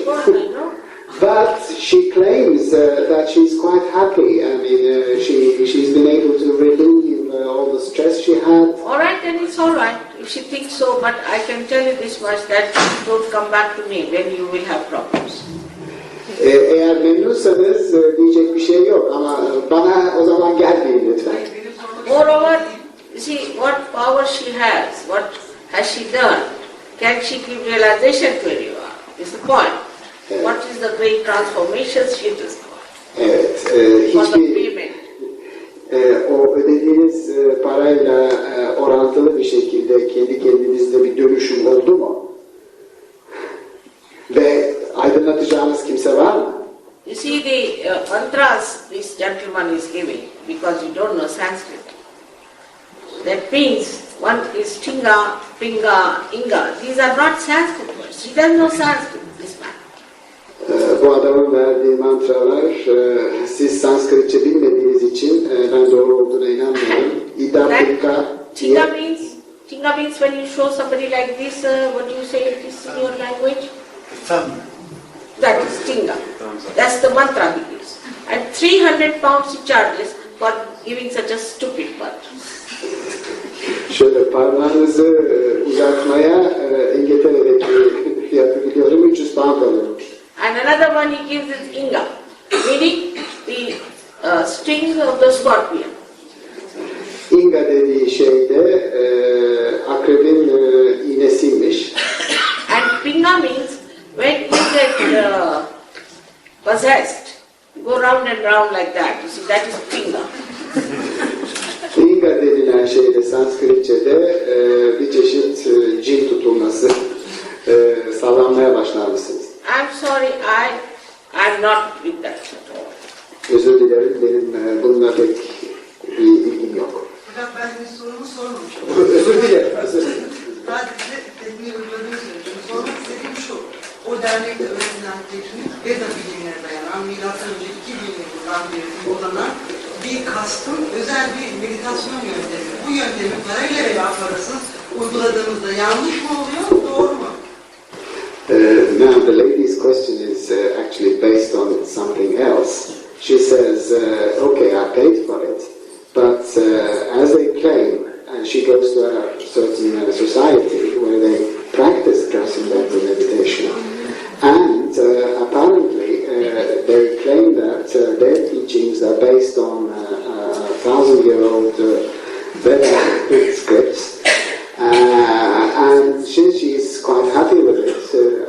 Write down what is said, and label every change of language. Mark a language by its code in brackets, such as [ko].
[en] Of course, I know. But she claims that she's quite happy. I mean, she's been able to relieve all the stress she had. All right, then it's all right if she thinks so, but I can tell you this much, that don't come back to me when you will have problems. [tr] Eğer memnunsanız diyecek bir şey yok ama bana o zaman gelmeyin lütfen. [en] Moreover, you see what power she has, what has she done, can she give realization to anyone, is the point. What is the great transformations she does [tr] Evet, [en] for the [tr] hiçbir [en] payment? [tr] o ödediğiniz parayla orantılı bir şekilde kendi kendinizde bir dönüşüm oldu mu? Ve aydınlatacağınız kimse var mı? [en] You see the mantras this gentleman is giving, because you don't know Sanskrit. That means one is Tinga, Pinga, Inga. These are not Sanskrit words. He doesn't know Sanskrit, this man. [tr] Bu adamın verdiği mantralar siz Sanskritçe bilmediğiniz için ben doğru olduğuna inanmıyorum. İda, Pinga, [en] Tinga means when you show somebody like this, what do you say this in your language? That is Tinga. That's the mantra he gives. And 300 pounds he charges for giving such a stupid mantra. [tr] Şöyle parmağınızı uzatmaya İngiltere'deki fiyatı biliyorum 300 pound alıyormuş. [en] And another one he gives is Inga, meaning the sting of the scorpion. [tr] Inga dediği şey de akrebin iğnesiymiş. [en] And Pinga means when you get possessed, you go round and round like that. You see, that is Pinga. [tr] Inga denilen şey de Sanskritçe'de bir çeşit cin tutulması, sallanmaya başlar mısınız? [en] I'm sorry, I'm not with that at all. [tr] Özür dilerim, benim bununla pek bir ilgim yok. Fakat ben bir sorumu sormamışım. Özür dilerim, özür dilerim. Sadece tekniği uyguladığını söylüyorum. Sormak istediğim şu. O dernekte öğrenilen teknik Veda bilimine dayanan, milattan önce 2000 yılından beri uygulanan bir kastın özel bir meditasyon yöntemi. Bu yöntemi parayla veya parasız uyguladığımızda yanlış mı oluyor, doğru mu? [en] Now the lady's question is actually based on something else. She says, okay, I paid for it, but as they claim, and she goes to a certain society where they practice transcendental meditation, and apparently they claim that their teachings are based on 1,000-year-old Veda scripts, and she's quite happy with it.